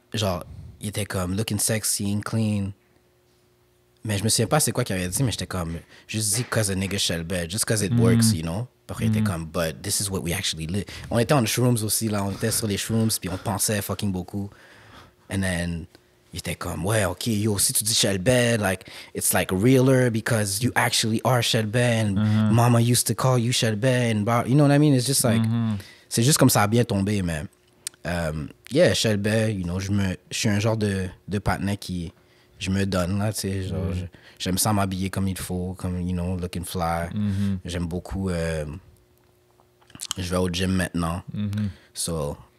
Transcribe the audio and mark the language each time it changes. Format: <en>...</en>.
<fr>Genre, il était comme</fr> <en>looking sexy and clean.</en> <fr>Mais je me souviens pas c'est quoi qu'il avait dit, mais j'étais comme, juste dit</fr> <en>cause a nigga Shelby, just cause it works, you know.</en> <fr>Après, il était comme,</fr> <en>but this is what we actually live.</en> <fr>On était en shrooms aussi, là, on était sur les shrooms, puis on pensait fucking beaucoup.</fr> <en>And then...</en> <fr>Il était comme, ouais, OK, yo, si tu dis Shelby,</fr> <en>like, it's like realer because you actually are Shelby and mama used to call you Shelby and, you know what I mean? It's just like,</en> <fr>c'est juste comme ça a bien tombé, mais, yeah, Shelby, you know, je suis un genre de partenaire qui, je me donne, là, tu sais, genre, j'aime ça m'habiller comme il faut, comme,</fr> <en>you know, looking fly.</en> <fr>J'aime beaucoup, je vais au gym maintenant, so...</fr>